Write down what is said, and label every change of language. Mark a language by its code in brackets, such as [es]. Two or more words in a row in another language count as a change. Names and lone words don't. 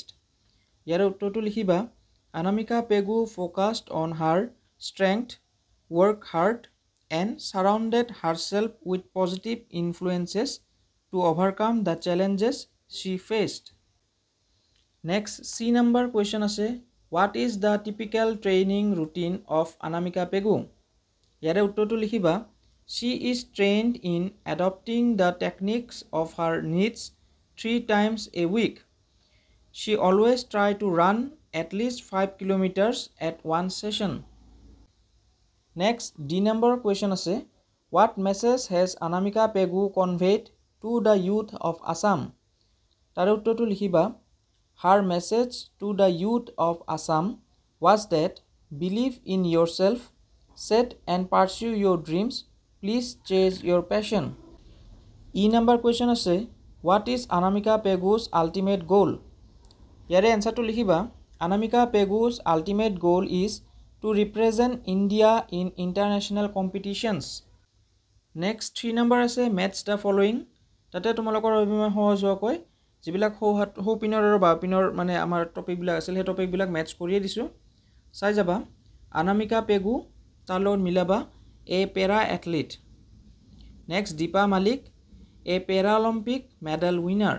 [as] ইয়াৰে উত্তৰটো লিখিবা [en] অনামিকা পেগু focused on her strength, work hard and surrounded herself with positive influences to overcome the challenges she faced. Next C number question আছে what is the typical training routine of Anamika Pegu। [as] ইয়াৰে উত্তৰটো লিখিবা [en] she is trained in adapting the techniques of her needs 3 times a week. She always try to run at least 5 kilometers at one session. Next D number question আছে what message has Anamika Pegu conveyed to the youth of Assam. [as] তাৰে উত্তৰটো লিখিবা [en] her message to the youth of Assam was that believe in yourself, set and pursue your dreams, please chase your passion. E number question আছে what is Anamika Pegu's ultimate goal. [as] ইয়াৰে এনচাৰটো লিখিবা [en] Anamika Pegu's ultimate goal is to represent India in international competitions. Next 3 number আছে match the following, [as] তাতে তোমালোকৰ অভিমান সহজ হোৱাকৈ যিবিলাক সৌপিনৰ আৰু বাওপিনৰ মানে আমাৰ টপিকবিলাক আছিল সেই টপিকবিলাক মেটচ কৰিয়ে দিছোঁ, চাই যাবা। অনামিকা পেগু তাৰ লগত মিলাবা [en] a para athlete. Next Deepa Malik a Paralympic medal winner.